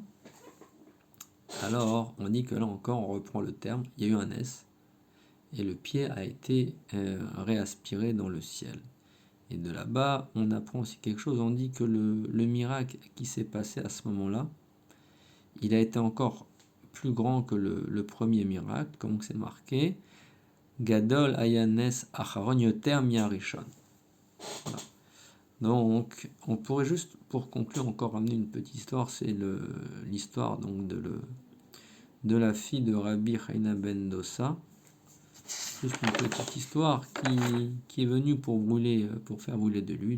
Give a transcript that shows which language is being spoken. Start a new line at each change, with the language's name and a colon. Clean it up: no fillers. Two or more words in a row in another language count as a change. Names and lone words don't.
French: Alors, on dit que là encore, on reprend le terme, il y a eu un S, et le pied a été réaspiré dans le ciel. Et de là-bas, on apprend aussi quelque chose. On dit que le miracle qui s'est passé à ce moment-là, il a été encore plus grand que le premier miracle, comme c'est marqué.
Hebrew: גדול הנס האחרון יותר מהראשון.
French: Voilà. Donc, on pourrait juste, pour conclure, encore ramener une petite histoire. C'est l'histoire donc de la fille de Rabbi Chaina ben Dossa. Juste une petite histoire qui est venue pour faire brûler de l'huile.